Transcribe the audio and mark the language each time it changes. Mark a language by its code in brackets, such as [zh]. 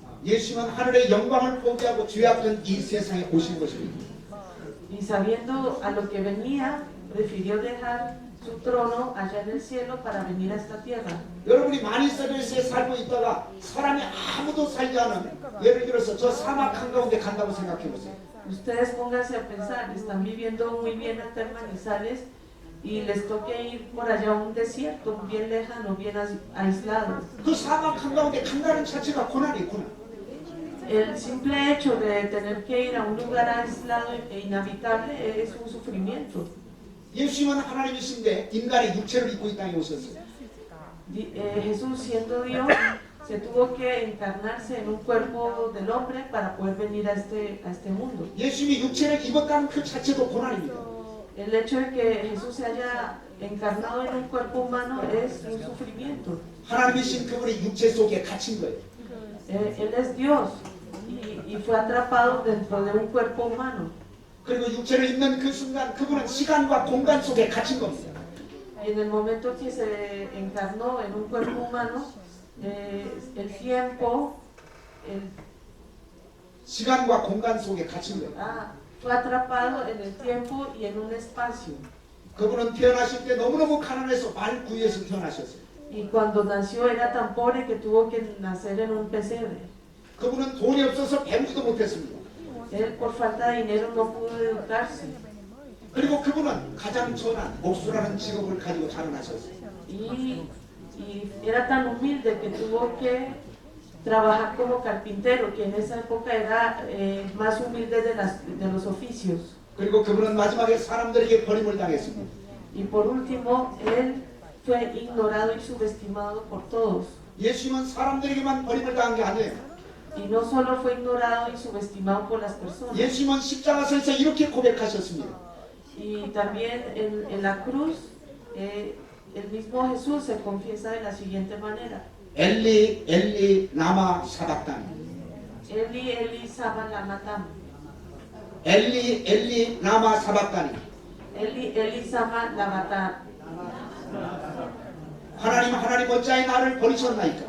[ko] 예수님은 하늘의 영광을 포기하고 죄 앞은 이 세상에 오신 것입니다. [es] Y sabiendo a lo que venía, prefirió dejar su trono allá en el cielo para venir a esta tierra. [ko] 여러분이 마니세베스에 살고 있다가 사람이 아무도 살지 않은 예를 들어서 저 사막 한가운데 간다고 생각해 보세요. [es] Ustedes pónganse a pensar, están viviendo muy bien acá en Manizales y les toque ir por allá a un desierto bien lejano, bien aislado. [ko] 그 사막 한가운데 간다는 자체가 고난이에요. 고난. [es] El simple hecho de tener que ir a un lugar aislado e inhabitable es un sufrimiento. [ko] 예수님은 하나님이신데 인간의 육체를 입고 이 땅에 오셨어요. [es] Jesús, siendo Dios, se tuvo que encarnarse en un cuerpo del hombre para poder venir a este mundo. [ko] 예수님이 육체를 입었다는 그 자체도 고난입니다. [es] El hecho de que Jesús se haya encarnado en un cuerpo humano es un sufrimiento. [ko] 하나님이신 그분의 육체 속에 갇힌 거예요. [es] Él es Dios y fue atrapado dentro de un cuerpo humano. [ko] 그리고 육체를 입는 그 순간 그분은 시간과 공간 속에 갇힌 겁니다. [es] Y en el momento que se encarnó en un cuerpo humano, el tiempo [ko] 시간과 공간 속에 갇힌 거예요. [es] fue atrapado en el tiempo y en un espacio. [ko] 그분은 태어나실 때 너무너무 가난해서 말 구이에서 태어나셨어요. [es] Y cuando nació era tan pobre que tuvo que nacer en un pesebre. [ko] 그분은 돈이 없어서 배우지도 못했습니다. [es] Él por falta de dinero no pudo educarse. [ko] 그리고 그분은 가장 천한 목수라는 직업을 가지고 자라나셨어요. [es] Y era tan humilde que tuvo que trabajar como carpintero, que en esa época era más humilde de los oficios. [ko] 그리고 그분은 마지막에 사람들에게 버림을 당했습니다. [es] Y por último, él fue ignorado y subestimado por todos. [ko] 예수님은 사람들에게만 버림을 당한 게 아니에요. [es] Y no solo fue ignorado y subestimado por las personas. [ko] 예수님은 십자가에서 이렇게 고백하셨습니다. [es] Y también en la cruz, el mismo Jesús se confiesa de la siguiente manera. [arc] 엘리 엘리 라마 사박다니. Eli, Eli, Saba Lama Tam. 엘리 엘리 라마 사박다니. Eli, Eli, Sama Lama Tam. [ko] 하나님 어찌하여 나를 버리셨나이까?